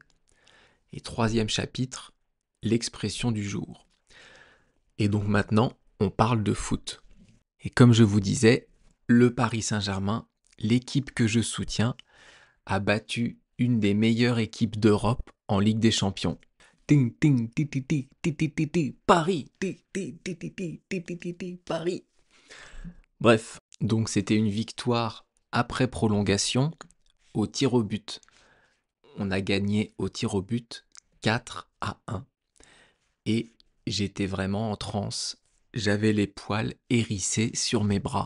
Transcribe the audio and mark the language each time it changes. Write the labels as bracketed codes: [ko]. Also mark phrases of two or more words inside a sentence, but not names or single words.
[fr] Et troisième chapitre, l'expression du jour. Et donc maintenant, on parle de foot. Et comme je vous disais, le Paris Saint-Germain, l'équipe que je soutiens, a battu une des meilleures équipes d'Europe en Ligue des Champions. Ting ting ti ti ti ti ti ti ti Paris ti ti ti ti ti ti ti ti ti Paris. Bref, donc c'était une victoire après prolongation au tir au but. On a gagné au tir au but 4-1. Et j'étais vraiment en transe. J'avais les poils hérissés sur mes bras.